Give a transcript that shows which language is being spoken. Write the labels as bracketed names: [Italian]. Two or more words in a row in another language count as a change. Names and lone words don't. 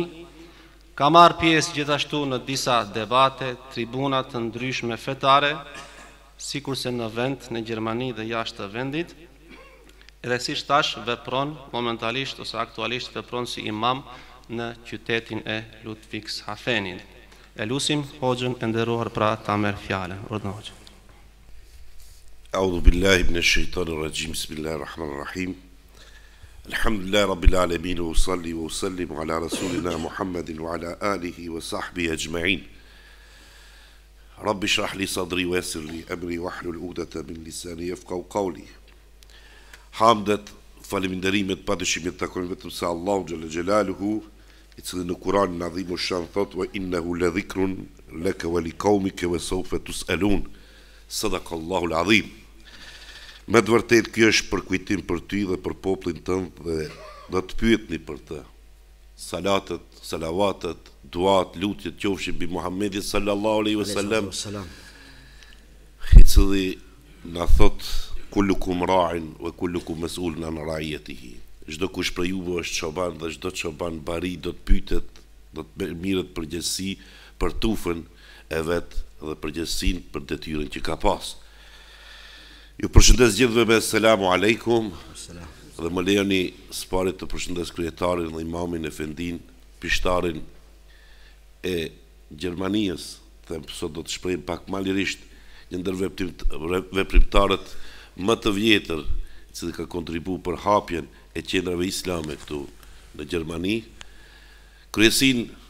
[Albanian] Ka marrë pjesë gjithashtu në disa debate, tribuna të ndryshme fetare, sikurse në vend në Gjermani dhe jashtë të vendit. Edhe si thash vepron momentalisht ose aktualisht vepron si imam në qytetin e Ludwigshafenit. Elusim hoxhën e nderuar pra ta merr fjalën. Urdhën hoxhë. [Arabic] أعوذ بالله من الشيطان الرجيم. بسم الله الرحمن الرحيم. الحمد لله رب العالمين وأصلي وأسلم على رسولنا محمد وعلى آله وصحبه أجمعين. رب اشرح لي صدري ويسر لي أمري واحلل عقدة من لساني يفقهوا قولي. [Albanian] Hamdet, falënderimet padyshim të takojnë vetëm se Allahu [Arabic] جل جلاله, [Albanian] I cili në Kur'anin Adhim Shan thot [Arabic] وإنه لذكر لك ولقومك وسوف تسألون. صدق الله العظيم. [Albanian] Me të vërtetë ky është për kujtim për ty dhe për popullin tënd dhe do të pyetni për të. Salatet, salavatet, duat, lutjet qofshin mbi Muhammedin [Arabic] صلى الله عليه وسلم, [Albanian] I cili na thot [Arabic] كلكم راع وكلكم مسؤول عن رعيته. [Albanian] Çdo kush për juve është çoban dhe çdo çoban bari do të pyetet, do të mirët përgjegjësi për tufën e vet dhe përgjegjësinë për detyrën që ka pas. Ju përshëndes gjithëve me [Arabic] سلام عليكم. [Albanian] Dhe më lejoni s'parit të përshëndes kryetarin dhe imamin Efendin, pishtarin e Gjermanisë, them sot do të shprehim pak më lirisht, një ndër veprimtarët më të vjetër që ka kontribuar për hapjen e qendrave islame këtu në Gjermani, kryesin